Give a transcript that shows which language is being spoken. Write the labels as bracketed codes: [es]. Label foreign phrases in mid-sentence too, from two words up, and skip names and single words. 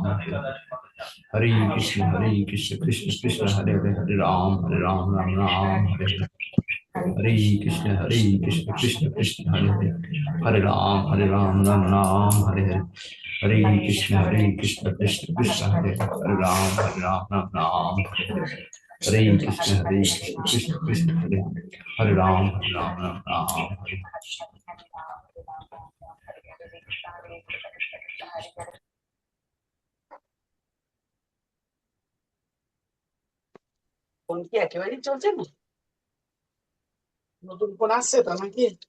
[sa] हरे हरे कृष्ण कृष्ण हरे हरे राम राम हरे हरे कृष्ण कृष्ण हरे राम राम हरे हरे कृष्ण कृष्ण हरे राम हरे कृष्ण कृष्ण हरे राम हरे [bn] ফোন কি একেবারেই চলছে না? নতুন ফোন আসছে তো নাকি?